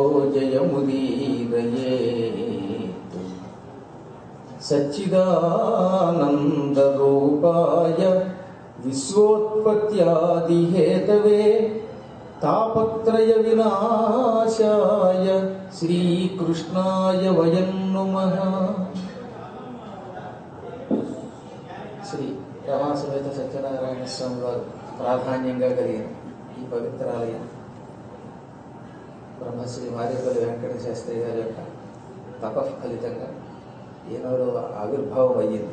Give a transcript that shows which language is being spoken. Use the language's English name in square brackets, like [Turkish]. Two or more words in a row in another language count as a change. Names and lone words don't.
[Sanskrit] जयमुदीरयेत् सच्चिदानन्दरूपाय विश्वोत्पत्त्यादिहेतवे तापत्रय विनाशाय श्रीकृष्णाय वयं नुमः। [Telugu] శ్రీ రమాసమేత సత్యనారాయణ స్వామి వారు ప్రాధాన్యంగా కలిగిన ఈ పవిత్రాలయం బ్రహ్మశ్రీ మారేపల్లి వెంకట శాస్త్రి గారి యొక్క తపఫలితంగా ఈనాడు ఆవిర్భావం అయ్యింది.